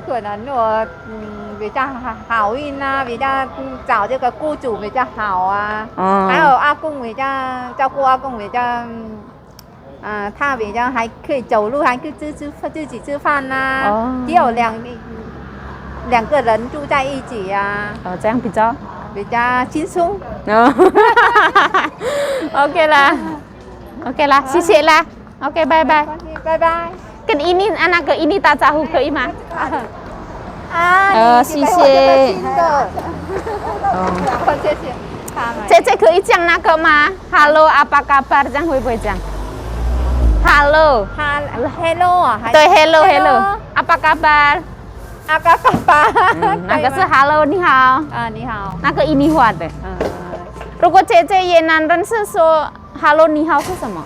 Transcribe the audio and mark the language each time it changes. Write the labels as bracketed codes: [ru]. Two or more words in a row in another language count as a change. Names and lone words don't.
[zh] 可能我比较好运啊，比较找这个雇主比较好啊，还有阿公比较照顾阿公比较，他比较还可以走路，还可以自己吃饭呐、只有两个人住在一起呀、这样比较轻松。 OK 啦，OK 啦，谢谢啦，OK 拜拜。拜拜。 [ms] 跟 ini anak ke ini tak tahu ke Ima。 [zh] 谢谢。谢谢。姐姐可以讲那个吗 ？ [id] Hello apa kabar？ [zh] 这样会不会讲 ？Hello。 Hello 啊。 [id] 对 ， [en] Hello Hello。 [id] apa kabar？阿嘎嘎巴。 [zh] 那个是 Hello 你好。你好。那个印尼话的。如果姐姐越南人是说 Hello 你好是什么？